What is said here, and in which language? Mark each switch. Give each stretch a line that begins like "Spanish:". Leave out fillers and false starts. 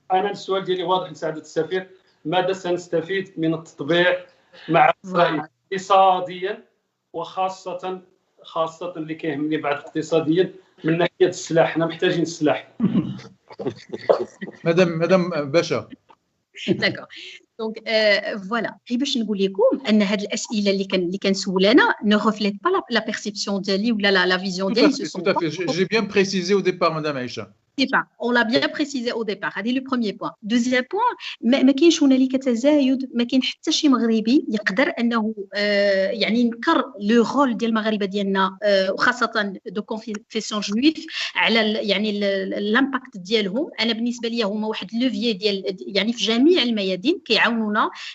Arabic: انا السؤال ديالي واضح لسعاده السفير. ماذا سنستفيد من التطبيع مع اسرائيل اقتصاديا، وخاصه اللي كيهمني بعد اقتصاديا من ناحيه السلاح؟ حنا محتاجين السلاح. مدام باشا. داكور. دونك فوالا غير باش نقول لكم ان هذه الاسئله اللي كنسولنا
French: نو ريفليت با لا بيرسيبسيون
Arabic: ديالي ولا لا فيزيون ديالي.
French: Tout à fait. J'ai bien précisé au départ, madame Aïcha. pas. On l'a bien précisé au départ. C'est le premier point. Deuxième point,
Arabic: ما كاينش هنالك تزايد، ما كاين حتى شي مغربي يقدر انه يعني ينكر لو رول ديال المغاربه ديالنا وخاصه دو كونفيسيون جويف على يعني الامباكت ديالهم. انا بالنسبه لي هما واحد لوفيي ديال يعني في جميع الميادين كيعاونونا.